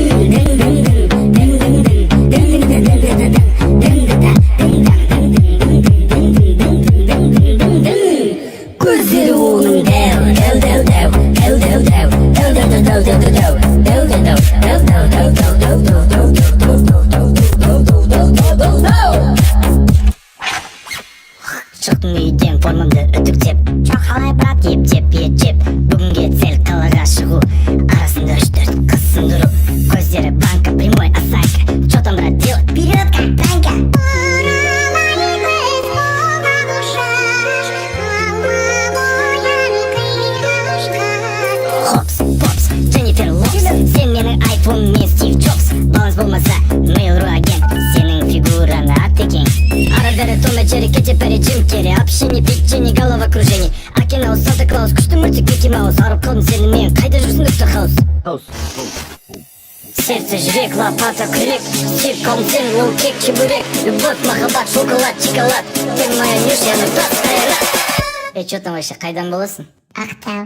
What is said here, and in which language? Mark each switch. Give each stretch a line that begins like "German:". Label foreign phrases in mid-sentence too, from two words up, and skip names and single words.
Kazakh: көздері оның шықтым үйден формамды үтіктеп. Чо қалай брат, ет жеп бүгінге цель қалаға шығу. Арасында 3-4 қыз сындыру. Көздері банка,
Russian: прямой осанка. Чо там брат делать? Вперед как танка. Хопс, попс, Дженнифер Лопс.
Kazakh: Сен менің айфон, мен Стив Джобс. Баланс болмаса, Mail.ru агент. Сенің фигураны ат екен. Ара-бері Том и Джерри, Кэти Перри, Джим Керри.
Russian: Общение, печенье, головокружение.
Kazakh: Акинау, Санта-Клаус, күшті мультик Микки Маус. Арып қалдым сенімен, қайда жүрсің Доктор Хаус? Сердце, жүрек, лопата, күрек. Сирком, сен, лоу-кек, чебурек. Любовь, махаббат, шоколад, чоколад.
Russian: Ты моя Нюша, нұртас, қайрат. Чё там вообще,
Kazakh: қайдан боласың? Ақтау.